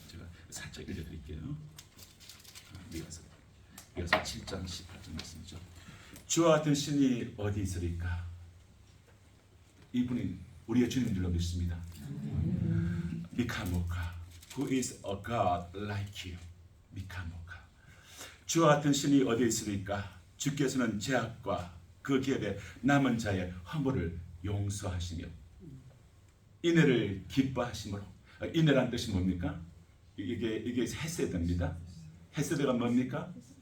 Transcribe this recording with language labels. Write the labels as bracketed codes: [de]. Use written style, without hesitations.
[ko] 제가 살짝 읽어드릴게요. 미가서 7장 18절 말씀이죠. 주와 같은 신이 어디 있으리까? 이분이 우리의 주님인 줄로 믿습니다. [en] 미카모카, who is a God like you? [ko] 미카모카. 주와 같은 신이 어디 있으리까? 주께서는 죄악과 그 기업에 남은 자의 허물을 용서하시며 인애를 기뻐하심으로. 인애란 뜻이 뭡니까? 이게 헤세드입니다. 헤세드가 뭡니까?